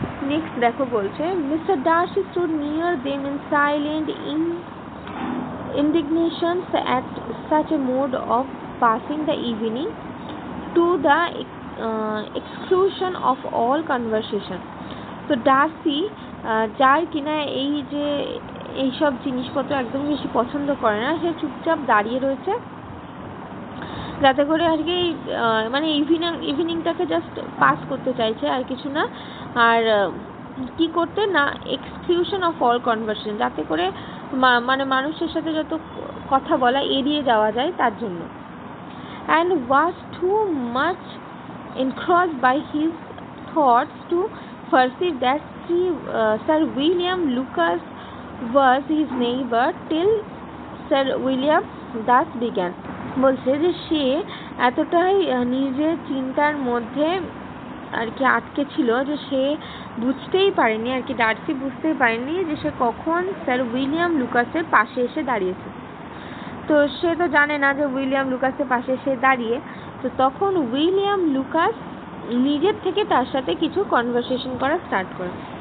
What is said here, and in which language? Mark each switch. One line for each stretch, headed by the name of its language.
Bangla: Next দেখো বলছে
English: Mister Darcy stood near them in silent indignation at such a mode of passing the evening, to the exclusion of all conversation।
Bangla: তো Darcy যার কিনা এই যে এইসব জিনিসপত্র একদম বেশি পছন্দ করে না, সে চুপচাপ দাঁড়িয়ে রয়েছে যাতে করে আর কি মানে ইভিনিংটাকে জাস্ট পাস করতে চাইছে আর কিছু না। আর কি করতে না
English: exclusion of all conversation,
Bangla: যাতে করে মানে মানুষের সাথে যত কথা বলা এড়িয়ে যাওয়া যায় তার জন্য।
English: And was too much engrossed by his thoughts to perceive that Sir William Lucas was his neighbor till Sir William thus began।
Bangla: বলছে যে সে এতটাই নিজের চিন্তার মধ্যে আর কি আটকে ছিল, যে সে বুঝতেই পারেনি আর কি, ডার্সি বুঝতেই পারেনি যে সে কখন স্যার উইলিয়াম লুকাসের পাশে এসে দাঁড়িয়েছে। তো সে তো জানে না যে উইলিয়াম লুকাসের পাশে এসে দাঁড়িয়ে। তো তখন উইলিয়াম লুকাস নিজের থেকে তার সাথে কিছু কনভারসেশন করা স্টার্ট করে।